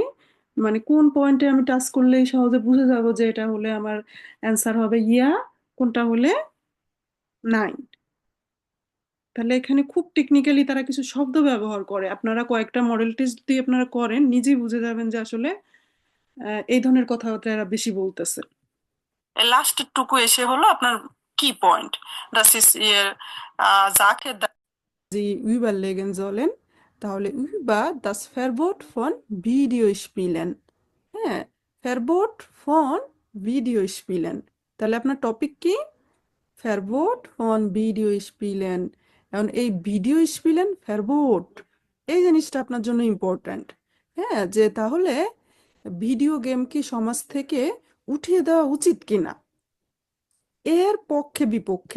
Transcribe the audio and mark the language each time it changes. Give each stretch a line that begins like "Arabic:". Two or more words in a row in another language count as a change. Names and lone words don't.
Bangla: মানে কোন পয়েন্টে আমি টাচ করলেই সহজে বুঝে যাব যে এটা হলে আমার অ্যান্সার হবে ইয়া, কোনটা হলে নাই। তাহলে এখানে খুব টেকনিক্যালি তারা কিছু শব্দ ব্যবহার করে, আপনারা কয়েকটা
English: model test
Bangla: দিয়ে আপনারা করেন, নিজেই বুঝে যাবেন যে আসলে এই ধরনের কথাবার্তা এরা বেশি বলতেছে। লাস্ট টুকু এসে হলো আপনার কি পয়েন্ট,
German: das ist ihr Sache, Sie überlegen sollen, তাহলে über das Verbot von Videospielen, হ্যাঁ, Verbot von Video Spielen.
Bangla: তাহলে আপনার টপিক কি?
German: Verbot von Video Spielen.
Bangla: এখন এই
German: Video Spielen Verbot,
Bangla: এই জিনিসটা আপনার জন্য ইম্পর্ট্যান্ট। হ্যাঁ, যে তাহলে ভিডিও গেম কি সমাজ থেকে উঠিয়ে দেওয়া উচিত কিনা, এর পক্ষে বিপক্ষে।